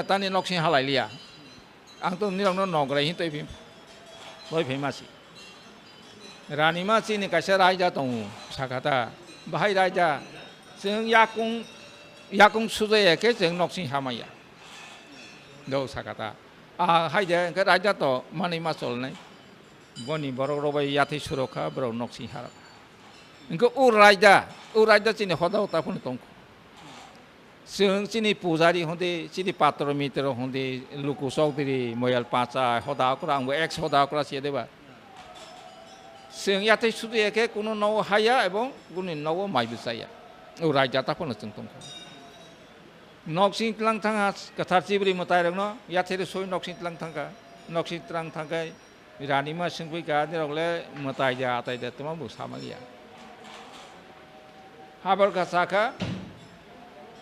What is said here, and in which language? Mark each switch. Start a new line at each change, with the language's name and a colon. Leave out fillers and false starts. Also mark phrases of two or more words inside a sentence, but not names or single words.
Kok Borok: तानि नक्सिं हालायलिया आंथ' निरावनो नग्राय हिंतै लय फैमासि रानीमा चिनि कायसे रायजा दं साखाता बाहाय रायजा जों याकुं सुजायाखे जों नक्सिं हामाया दौ साखाता हायदे ओंखे रायजा तो मानै मा चलनाय बनि बरक रबाय याथै सुरखा बरक नक्सिं हारा ओंखे उ रायजा चिनि हदा हताफोरनो दं जों चिनि पुजारी होंदे चिनि पात्र मित्र होंदे लुकु चौधरी मयाल पाचा हदाकरा आंबो एक्स हदाकरा सेदेबा जों याथै सुजायाखे कोनो नव हाया एबं कोनो नव माइबो जाया उ रायजाताफोरनो जों दं नक्सिं तलां थाङा कथार चिब्रि मतायरनो याथै सय नक्सिं तलां थांगा नक्सिं तलां थांगाय रानीमा सिंफैका निरगले मतायजा आतायदा तमा बुसामालिया हाबर का साखा